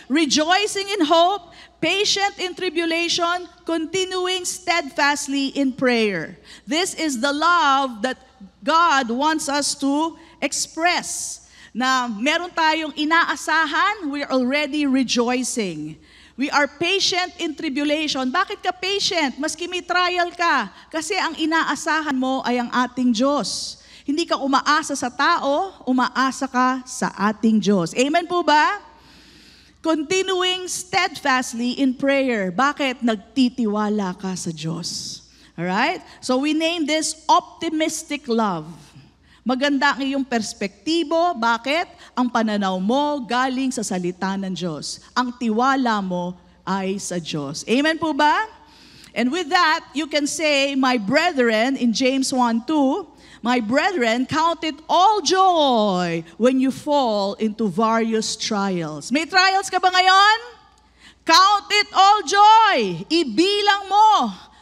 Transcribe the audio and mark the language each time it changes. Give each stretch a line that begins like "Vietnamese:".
English: Rejoicing in hope, patient in tribulation, continuing steadfastly in prayer. This is the love that God wants us to express.
Filipino: Na meron tayong inaasahan,
English: we're already rejoicing. We are patient in tribulation.
Filipino: Bakit ka patient? Maski may trial ka. Kasi ang inaasahan mo ay ang ating Diyos. Hindi ka umaasa sa tao, umaasa ka sa ating Diyos. Amen po ba?
English: Continuing steadfastly in prayer.
Filipino: Bakit? Nagtitiwala ka sa Diyos. Alright?
English: So we name this optimistic love.
Filipino: Maganda ang iyong perspektibo. Bakit? Ang pananaw mo galing sa salita ng Diyos. Ang tiwala mo ay sa Diyos. Amen po ba?
English: And with that, you can say, my brethren, in James 1:2, my brethren, count it all joy when you fall into various trials.
Filipino: May trials ka ba ngayon?
English: Count it all joy.
Filipino: Ibilang mo